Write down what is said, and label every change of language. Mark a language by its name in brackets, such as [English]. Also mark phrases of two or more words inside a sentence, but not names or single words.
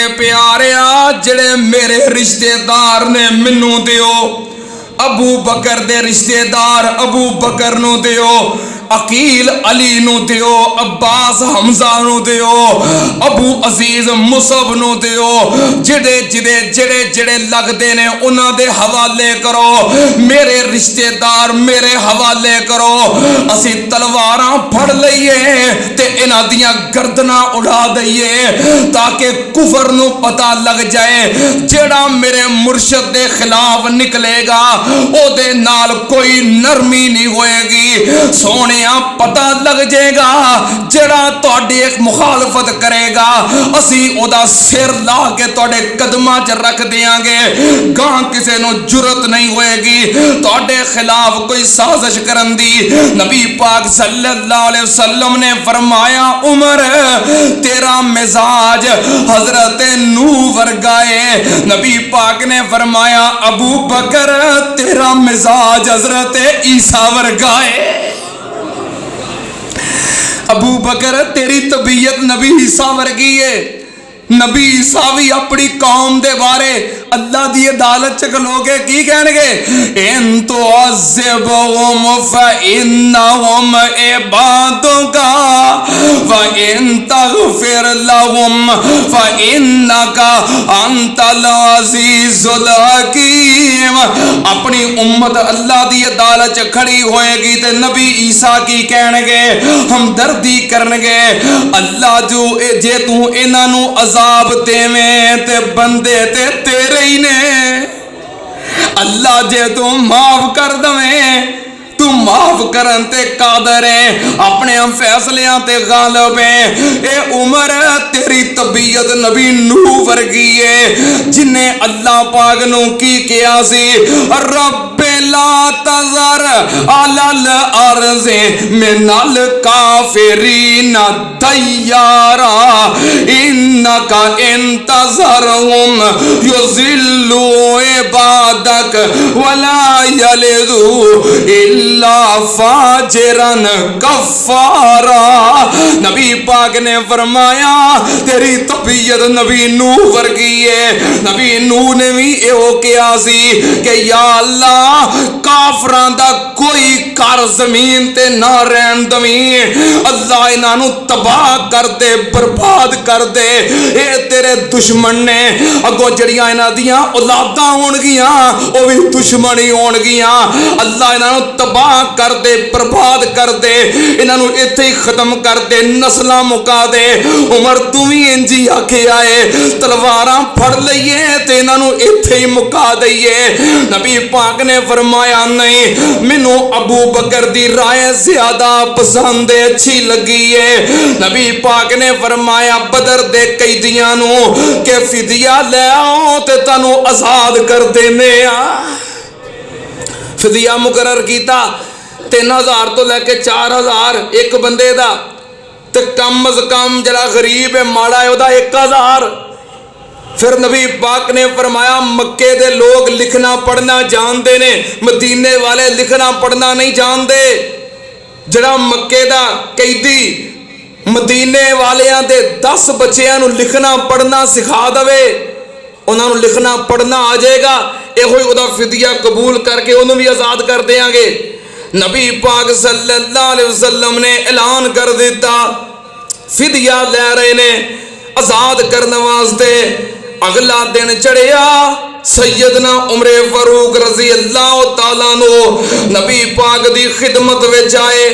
[Punjabi] پیاریا جڑے میرے رشتہ دار نے منوں دیو ابو بکر دے رشتہ دار ابو بکر نو دیو عقیل علی نو دیو عباس حمزہ نو دیو ابو عزیز مصعب نو دیو جڑے جڑے جڑے جڑے لگ دے نے انہاں دے حوالے کرو میرے رشتہ دار میرے حوالے کرو اسی تلواراں پھڑ لئیے تے انہاں دیاں گردناں اڑا دئیے تاکہ کفر نو پتہ لگ جائے جڑا میرے مرشد دے خلاف نکلے گا او دے نال کوئی نرمی نہیں ہوئے گی سونے پتہ لگ جائے گا جڑا تہاڈی ایک مخالفت کرے گا اسی او دا سر لا کے تہاڈے قدماں چ رکھ دیاں گے گاں کسے نو جرت نہیں ہوئے گی تہاڈے خلاف کوئی سازش کرن دی نبی پاک [Arabic] صلی اللہ علیہ وسلم [Punjabi] نے فرمایا عمر تیرا مزاج حضرت نوح ورگا ہے نبی پاک نے فرمایا ابو بکر تیرا مزاج حضرت عیسیٰ ورگا ہے ابو بکر تیری طبیعت نبی عیسیٰ ورگی ہے نبی عیسیٰ بھی اپنی قوم دے بارے اللہ دی عدالت چ کھلو کے کی کہن گے [Arabic] ان تعذبهم فإنهم عبادك وإن تغفر لهم فإنك أنت العزيز الحكيم. [Punjabi] اپنی امت اللہ دی عدالت چ کھڑی ہوئے گی تے نبی عیسیٰ کی کہن گے ہمدردی کرن گے اللہ جو جے تو انہاں نو عذاب دیویں تے بندے تے تیرے ہی نے اللہ جے تو معاف کر دویں تو معاف کرن تے قادر ہے اپنے فیصلیاں تے غالب ہے. اے عمر تیری طبیعت نبی نوح ورگی ہے جن نے اللہ پاک نو کی کیا سی [Arabic] رب لا تذر علی الارض من الکافرین دیارا انک انتظرهم یضلوا عبادک ولا یلدوا الا فاجرا کفارا. [Punjabi] نبی پاک نے فرمایا تیری طبیعت نبی نوح ورگی ہے. نبی نوح نے بھی ایو کیا سی کہ یا اللہ کافراں دا کوئی کار زمین تے نہ رہن دویں اللہ انہاں نو تباہ کر دے برباد کر دے. اے تیرے دشمن نے اگوں جڑیاں انہاں دیاں اولاداں ہون گیاں او بھی دشمن ہی ہون گیاں اللہ انہاں نو تباہ کر دے برباد کر دے انہاں نو ایتھے ہی ختم کر دے نسلاں مکا دے. عمر تو بھی انجی آکھیا اے تلواراں پھڑ لئیے تے انہاں نو ایتھے ہی مکا دئیے. نبی پاک نے فرمایا نہیں مینوں ابو بکر دی رائے زیادہ پسند اچھی لگی ہے. نبی پاک نے فرمایا بدر دے قیدیاں نو کہ فدیہ لے آؤ تے تانوں آزاد کر دینے آ. فدیہ مقرر کیتا 3000 تو لے کے 4000 ایک بندے دا تے کم از کم جڑا غریب ہے ماڑا ہے او دا 1000. پھر نبی پاک نے فرمایا مکے دے لوگ لکھنا پڑھنا جاندے نے مدینے والے لکھنا پڑھنا نہیں جاندے. جڑا مکے دا قیدی مدینے والیاں دے 10 بچیاں نو لکھنا پڑھنا سکھا دوے انہاں نو لکھنا پڑھنا آ جائے گا اے ہوئی او دا فدیہ قبول کر کے انہوں بھی آزاد کر دیاں گے. نبی پاک [Arabic] صلی اللہ علیہ وسلم [Punjabi] نے اعلان کر دیتا فدیہ لے رہے نے آزاد کرنے واسطے. اگلا دن چڑھیا سیدنا عمر فاروق [Arabic] رضی اللہ تعالیٰ [Punjabi] نو نبی پاک دی خدمت وچ آئے.